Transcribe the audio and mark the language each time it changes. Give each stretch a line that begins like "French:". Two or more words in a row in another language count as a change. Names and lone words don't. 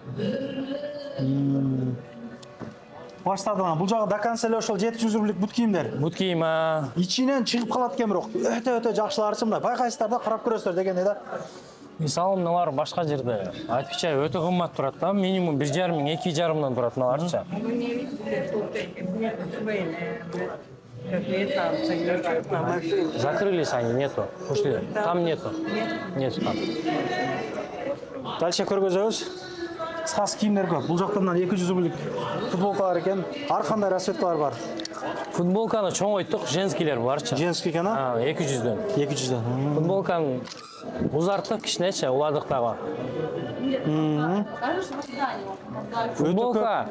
Kyrgyz: Баштадым. Бул жагы даканс эле ошол 700 рублик бут кийимдер. Бут кийим, Ичинен чыгып калат экен бирок өтө жакшыларчы мына. Байкайсыздар да, карап көрөсүздөр дегенде да. мисалы мыналар башка жерде айтпачай өтө кымбат турат да, минимум 1,5 миң, 2,5 мыңдан турат мыналарчы.
Russian: Закрылись они, нету. Ушли. Там нету. Нету там.
Kyrgyz: Дальше көргөзөбүз. Кыскасы кийимдер көп. Бул жакта мына 200 рублик футболкалар экен. Ар кандай расцветкалар бар. Футболканы чоң ойттук, женскийлер барчы. Женский экен, а? 200дөн. 200дөн. Футболканы узарттык, кичинечи, уладык дагы. Футболка.